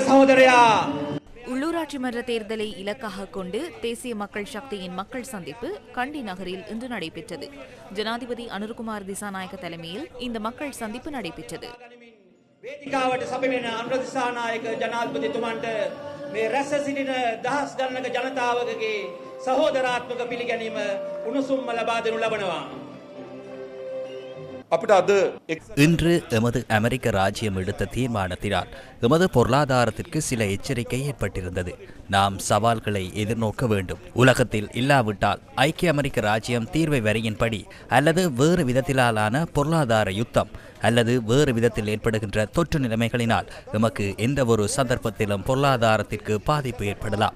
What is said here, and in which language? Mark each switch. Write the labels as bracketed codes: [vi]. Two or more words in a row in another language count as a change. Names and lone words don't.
[ta] உள்ளூராட்சி மன்ற தேர்தலை இலக்காக கொண்டு தேசிய மக்கள் சக்தியின் மக்கள் சந்திப்பு கண்டி நகரில் இன்று நடைபெற்றது. ஜனாதிபதி அனுர்குமார் திசாநாயக்க தலைமையில் இந்த மக்கள் சந்திப்பு நடைபெற்றது. [si] වේදිකාවට සැපෙන අනුර දිසානායක ජනාධිපතිතුමන්ට මේ රැස් සිටින දහස් ගණනක ජනතාවකගේ සහෝදරාත්මක පිළිගැනීම උණුසුම්ම ලබා දෙනු ලබනවා. [ta] இன்று எமது அமெரிக்க ராஜ்யம் எடுத்த தீர்மானத்தினால் எமது பொருளாதாரத்திற்கு சில எச்சரிக்கை ஏற்பட்டிருந்தது. நாம் சவால்களை எதிர்நோக்க வேண்டும். உலகத்தில் இல்லாவிட்டால் ஐக்கிய அமெரிக்க ராஜ்யம் தீர்வை வரியின்படி அல்லது வேறு விதத்திலான பொருளாதார யுத்தம் அல்லது வேறு விதத்தில் ஏற்படுகின்ற தொற்று நிலைமைகளினால் எமக்கு எந்த ஒரு சந்தர்ப்பத்திலும் பொருளாதாரத்திற்கு பாதிப்பு ஏற்படலாம்.